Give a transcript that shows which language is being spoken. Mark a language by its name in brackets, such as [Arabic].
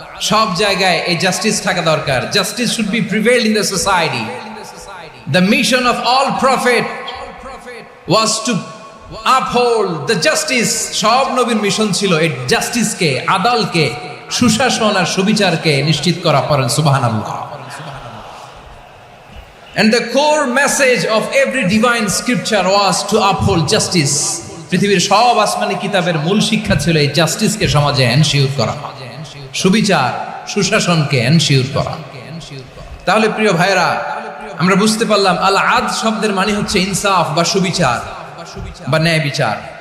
[Bangla] সব জায়গায় এই জাস্টিস থাকা দরকার। [English] Justice should be prevail in the society. The mission of all prophet was to uphold the justice. [Bangla] সব নবীর মিশন ছিল এই জাস্টিসকে, আদালকে, সুশাসন আর সুবিচারকে নিশ্চিত করা। পড়েন সুবহানাল্লাহ। [English] And the core message of every divine scripture was to uphold justice. [Bangla] পৃথিবীর সব আসমানি কিতাবের মূল শিক্ষা ছিল এই জাস্টিসকে সমাজে এনশিওর করা, সুবিচার, সুশাসনকে এনশিওর করা। তাহলে প্রিয় ভাইরা, আমরা বুঝতে পারলাম আল আদ শব্দের মানে হচ্ছে ইনসাফ বা সুবিচার বা ন্যায় বিচার।